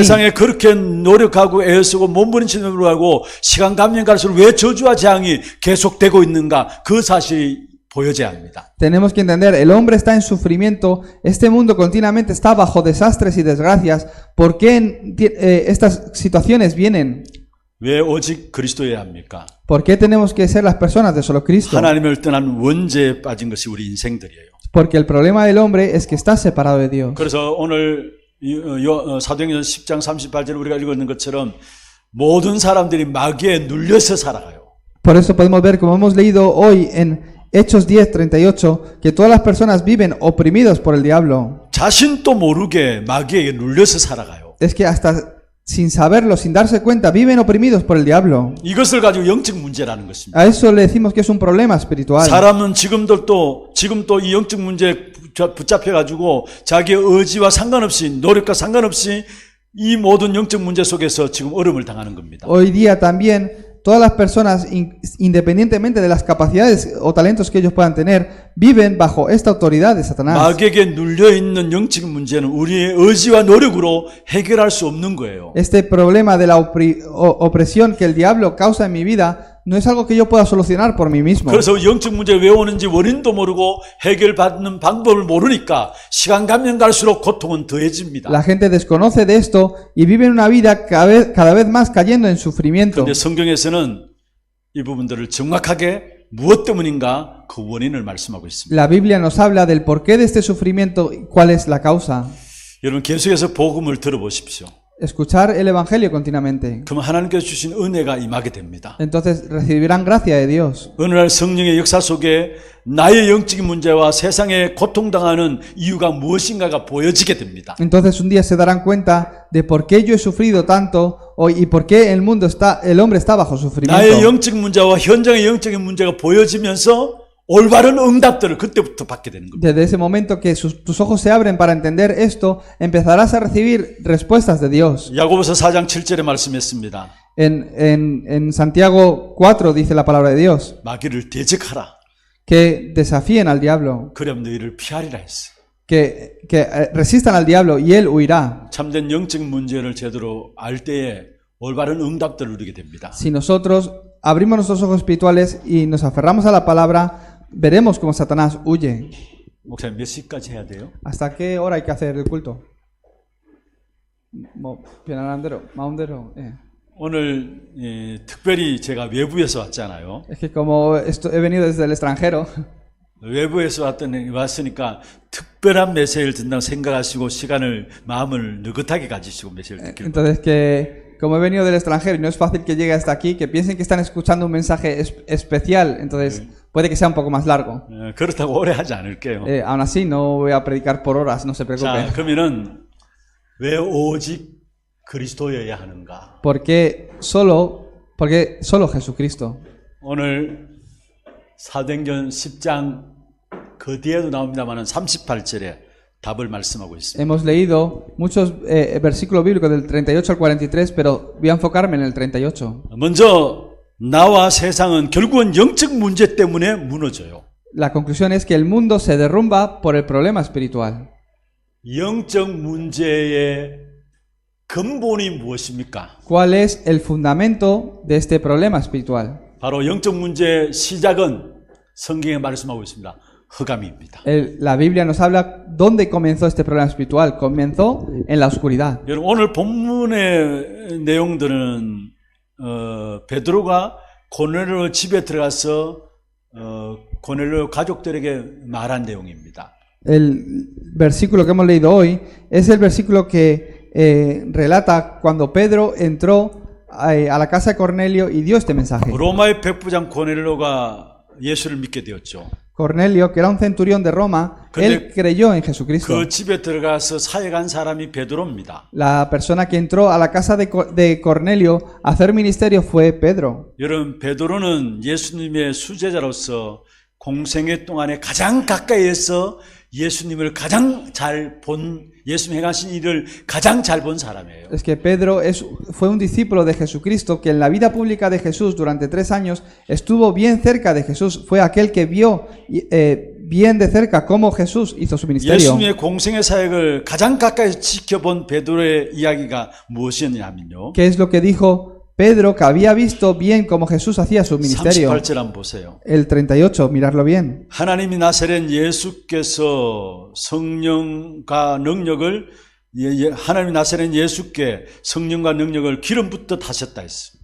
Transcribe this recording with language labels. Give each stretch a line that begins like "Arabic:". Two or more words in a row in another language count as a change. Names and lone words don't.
Korean: 세상에 그렇게 노력하고 애쓰고 몸부림치는 하고 시간 가면 갈수록 왜 저주와 재앙이 계속되고 있는가 그 사실이 보여져야 합니다.
Spanish: Tenemos que entender, el hombre está en sufrimiento, este mundo continuamente está bajo desastres y desgracias. ¿Por qué estas situaciones vienen?
Korean: 왜 오직 그리스도여야 합니까?
Spanish: ¿Por qué tenemos que ser las personas de solo Cristo?
Korean: 하나님을 떠난 원죄에 빠진 것이 우리 인생들이에요.
Spanish: Porque el problema del hombre es que está separado de Dios.
Korean: 그래서 오늘 사도행전 10장 38절 우리가 읽었는 것처럼 모든 사람들이 마귀에 눌려서 살아가요.
Spanish: Por eso podemos ver, como hemos leído hoy en Hechos 10:38, que todas las personas viven oprimidos por el diablo.
Korean: 자신도 모르게 마귀에게 눌려서 살아가요.
Spanish: Es que hasta sin saberlo, sin darse cuenta, viven oprimidos por el diablo.
Korean: 이것을 가지고 영적 문제라는 것입니다.
Spanish: A eso le decimos que es un problema espiritual.
Korean: 사람은 지금도 이 영적 문제에 붙잡혀 가지고 자기의 의지와 상관없이 노력과 상관없이 이 모든 영적 문제 속에서 지금 어려움을 당하는 겁니다.
Spanish: Hoy día también todas las personas, independientemente de las capacidades o talentos que ellos puedan tener, viven bajo esta autoridad de Satanás.
Korean: 마귀에게 눌려 있는 영적인 문제는 우리의 의지와 노력으로 해결할 수 없는 거예요.
Spanish: Este problema de la opresión que el diablo causa en mi vida no es algo que yo pueda solucionar por mí mismo.
Korean: 그래서 영적 문제 왜 오는지 원인도 모르고 해결받는 방법을 모르니까 시간 가면 갈수록 고통은 더해집니다.
Spanish: La gente desconoce de esto y vive una vida cada vez más cayendo en sufrimiento.
Korean: 그런데 성경에서는 이 부분들을 정확하게 무엇 때문인가 그 원인을 말씀하고 있습니다.
Spanish: La Biblia nos habla del porqué de este sufrimiento y cuál es la causa.
Korean: 여러분 계속해서 복음을 들어보십시오.
Spanish: Escuchar el Evangelio continuamente.
Korean: 그럼 하나님께서 주신 은혜가 임하게 됩니다.
Spanish: Entonces recibirán gracia de Dios.
Korean: 어느 날 성령의 역사 속에 나의 영적인 문제와 세상에 고통당하는 이유가 무엇인가가 보여지게 됩니다.
Spanish: Entonces un día se darán cuenta de por qué yo he sufrido tanto y por qué el hombre está bajo
Korean: 나의
Spanish: sufrimiento.
Korean: 영적인 문제와 현장의 영적인 문제가 보여지면서 올바른 응답들을 그때부터 받게 되는 겁니다.
Spanish: Desde ese momento que tus ojos se abren para entender esto, empezarás a recibir respuestas de Dios.
Korean: 야고보서 4장 7절에 말씀했습니다.
Spanish: En Santiago 4 dice la palabra de Dios
Korean: 마귀를 대적하라.
Spanish: que desafíen al diablo,
Korean: 그럼 너희를 피하리라 했어.
Spanish: que resistan al diablo y él huirá.
Korean: 참된 영적인 문제를 제대로 알 때에 올바른 응답들을 누리게 됩니다.
Spanish: Si nosotros abrimos nuestros ojos espirituales y nos aferramos a la palabra, veremos cómo Satanás huye.
Korean: 목사님 몇 시까지 해야 돼요?
Spanish: ¿Hasta qué hora hay que hacer el culto? Maundero.
Korean: 오늘 특별히 제가 외부에서 왔잖아요.
Spanish: Es que como he venido desde el extranjero,
Korean: 외부에서 왔으니까 특별한 메시지를 듣는다고 생각하시고 시간을 마음을 느긋하게 가지시고 메시지를 듣기를.
Spanish: entonces que como he venido del extranjero y no es fácil que llegue hasta aquí, que piensen que están escuchando un mensaje especial, entonces puede que sea un poco más largo.
Korean: 그렇다고 오래 하지 않을게요.
Spanish: Aún así no voy a predicar por horas, no se preocupen.
Korean: 자, 그러면은 왜 오직 그리스도여야 하는가?
Spanish: Porque solo Jesucristo.
Korean: 오늘 사도행전 10장 그 뒤에도 나옵니다만은 38절에 답을 말씀하고 있습니다.
Spanish: Hemos leído muchos versículos bíblicos del 38 al 43, pero voy a enfocarme en el 38.
Korean: 먼저 나와 세상은 결국은 영적 문제 때문에 무너져요.
Spanish: La conclusión es que el mundo se derrumba por el problema espiritual.
Korean: 영적 문제의 근본이 무엇입니까?
Spanish: ¿Cuál es el fundamento de este problema espiritual?
Korean: 바로 영적 문제의 시작은 성경에 말씀하고 있습니다. 흑암입니다.
Spanish: La Biblia nos habla dónde comenzó este problema espiritual. Comenzó en la oscuridad.
Korean: 여러분 오늘 본문의 내용들은 베드로가 고넬료 집에 들어가서 고넬료 가족들에게 말한 내용입니다.
Spanish: El versículo que hemos leído hoy es el versículo que relata cuando Pedro entró a la casa de Cornelio y dio este mensaje.
Korean: 로마의 백부장 고넬료가 예수를 믿게 되었죠.
Spanish: Cornelio, que era un centurión de Roma, él creyó en Jesucristo.
Korean: 그 집에 들어가서 사역한 사람이 베드로입니다.
Spanish: La persona que entró a la casa de Cornelio a hacer ministerio fue Pedro.
Korean: 여러분 베드로는 예수님의 수제자로서 공생애 동안에 가장 가까이에서 예수님을 가장 잘 본, 예수님 행하신 일을 가장 잘 본 사람이에요.
Spanish: Es que Pedro fue un discípulo de Jesucristo que en la vida pública de Jesús durante 3 años estuvo bien cerca de Jesús. Fue aquel que vio bien de cerca cómo Jesús hizo su ministerio.
Korean: 예수님의 공생의 사역을 가장 가까이서 지켜본 베드로의 이야기가 무엇이었냐면요.
Spanish: ¿Qué es lo que dijo Pedro, que había visto bien cómo Jesús hacía su ministerio?
Korean: 38절 한번 보세요.
Spanish: El 38, mirarlo bien.
Korean: 하나님이 나사렛 예수께서 성령과 능력을 하나님이 나사렛 예수께 성령과 능력을 기름 붓듯 하셨다 했습니다.